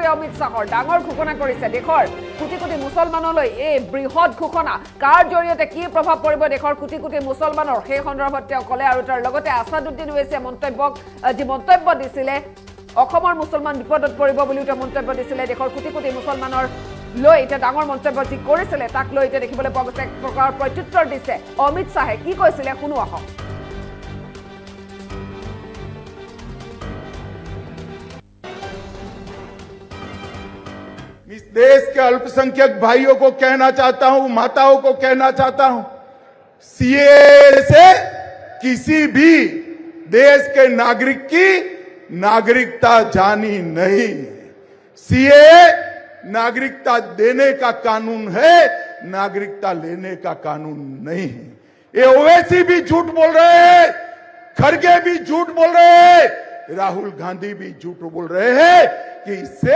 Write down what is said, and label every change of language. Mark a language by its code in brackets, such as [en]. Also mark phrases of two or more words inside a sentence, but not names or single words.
[as] অমিত শাহৰ ডাঙৰ ঘোষণা কৰিছে দেশৰ কোটি কোটি মুছলমানলৈ এই বৃহৎ ঘোষণা কাৰ জৰিয়তে কি প্ৰভাৱ পৰিব দেশৰ কোটি কোটি মুছলমানৰ সেই সন্দৰ্ভত তেওঁ ক'লে আৰু তাৰ লগতে আসাদুদ্দিন ওৱেচিয়ে মন্তব্য দিছিলে অসমৰ মুছলমান বিপদত পৰিব বুলি তেওঁ মন্তব্য দিছিলে দেশৰ কোটি কোটি মুছলমানৰ লৈ এটা ডাঙৰ মন্তব্য যি কৰিছিলে তাক লৈ এতিয়া দেখিবলৈ পোৱা গৈছে এক প্ৰকাৰ প্ৰত্যুত্তৰ দিছে অমিত শাহে কি কৈছিলে শুনো আহক [hi] इस देश के अल्पसंख्यक भाइयों को कहना चाहता हूं माताओं को कहना चाहता हूं सीएए से किसी भी देश के नागरिक की नागरिकता जानी नहीं सीएए नागरिकता देने का कानून है नागरिकता लेने का कानून नहीं है ये ओवैसी भी झूठ बोल रहे हैं खड़गे भी झूठ बोल रहे हैं राहुल गांधी भी झूठ बोल रहे हैं कि इससे